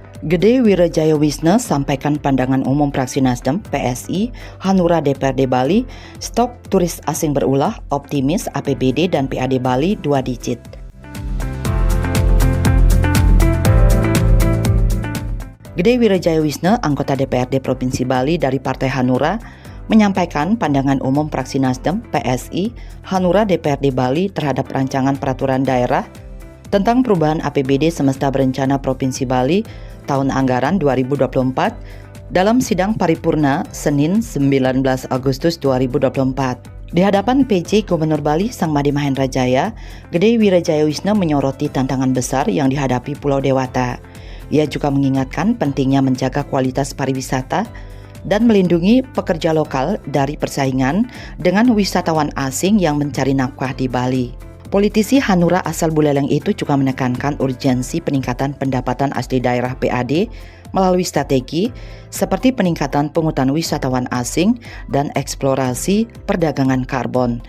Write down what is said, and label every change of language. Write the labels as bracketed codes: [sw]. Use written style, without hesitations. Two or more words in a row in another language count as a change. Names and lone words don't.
[id] Gede Wirajaya-Wisna sampaikan pandangan umum Fraksi Nasdem PSI Hanura DPRD Bali, stok turis asing berulah, optimis APBD dan PAD Bali 2 digit. Gede Wirajaya-Wisna, anggota DPRD Provinsi Bali dari Partai Hanura, menyampaikan pandangan umum Fraksi Nasdem PSI Hanura DPRD Bali terhadap rancangan peraturan daerah tentang perubahan APBD Semesta Berencana Provinsi Bali tahun anggaran 2024 dalam sidang paripurna Senin 19 Agustus 2024. Di hadapan PJ Gubernur Bali Sang Made Mahendra Jaya, Gede Wirajaya-Wisna menyoroti tantangan besar yang dihadapi Pulau Dewata. Ia juga mengingatkan pentingnya menjaga kualitas pariwisata dan melindungi pekerja lokal dari persaingan dengan wisatawan asing yang mencari nafkah di Bali. Politisi Hanura asal Buleleng itu juga menekankan urgensi peningkatan pendapatan asli daerah PAD melalui strategi seperti peningkatan pungutan wisatawan asing dan eksplorasi perdagangan karbon.